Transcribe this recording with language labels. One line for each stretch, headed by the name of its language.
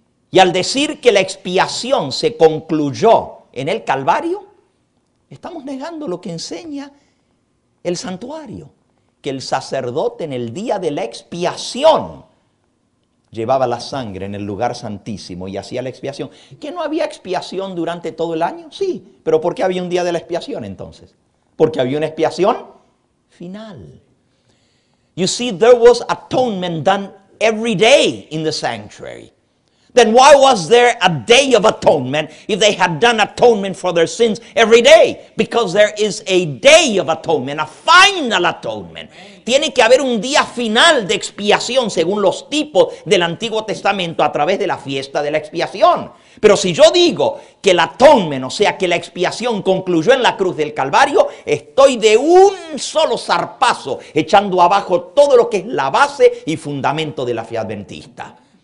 Spanish: Y al decir que la expiación se concluyó en el Calvario, estamos negando lo que enseña el santuario, que el sacerdote en el día de la expiación llevaba la sangre en el lugar santísimo y hacía la expiación. ¿Que no había expiación durante todo el año? Sí, pero ¿por qué había un día de la expiación entonces? Porque había una expiación final.
English: You see, there was atonement done every day in the sanctuary. Then why was there a day of atonement if they had done atonement for their sins every day? Because there is a day of atonement, a final atonement.
Spanish: Tiene que haber un día final de expiación según los tipos del Antiguo Testamento a través de la fiesta de la expiación. Pero si yo digo que el atonement, o sea que la expiación concluyó en la cruz del Calvario, estoy de un solo zarpazo echando abajo todo lo que es la base y fundamento de la fe adventista.